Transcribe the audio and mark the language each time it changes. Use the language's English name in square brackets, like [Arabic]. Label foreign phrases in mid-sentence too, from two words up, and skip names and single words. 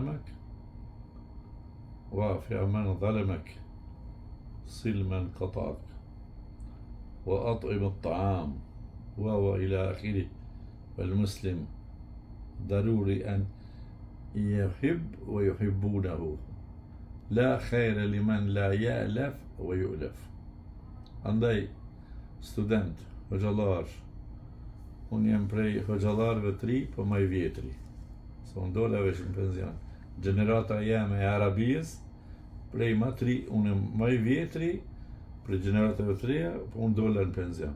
[Arabic] ظلمك صل من قطعك وأطعم الطعام وهو إلى آخره. فالمسلم ضروري أن يحب ويحبونه لا خير لمن لا يألف ويؤلف. [Albanian] Andaj, student, hoxhallar, unë jem prej hoxhallarëve 3, po më i vjetri. Se unë dola vesh në penzion. Gjenerata jeme e Arabijës, prej më 3, unë më i vjetri, prej gjeneratave 3, po unë dola në penzion.